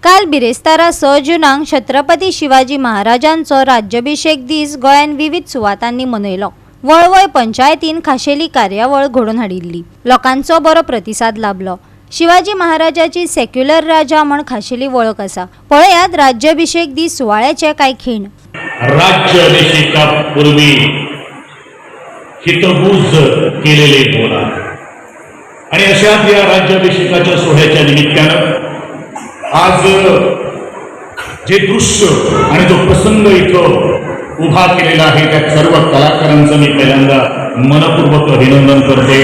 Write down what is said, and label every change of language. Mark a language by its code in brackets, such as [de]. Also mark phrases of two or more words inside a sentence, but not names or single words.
[kok] काल बिरेस्तारा 6 जूनाक छत्रपती शिवाजी महाराजांचो राज्याभिषेक दीस गोंयान विविध सुवातांनी मनयलो। वळवय पंचायतीन खाशेली कार्यावळ घडोवन हाडिल्ली। लोकांचो बरो प्रतिसाद लाभलो। शिवाजी महाराजाची सेक्युलर राजा म्हण खाशेली वळख आसा। पळयात राज्याभिषेक दीस सुवाळ्याचे कांय खीण। [mr] राज्याभिषेकापूर्वी हितगुज केलेले बोला आणि अशाच या राज्याभिषेकाच्या सोहळ्याच्या निमित्तानं आज जे दृश्य आणि जो प्रसंग इथं उभा केलेला आहे त्या सर्व कलाकारांचं मी पहिल्यांदा मनपूर्वक अभिनंदन करते।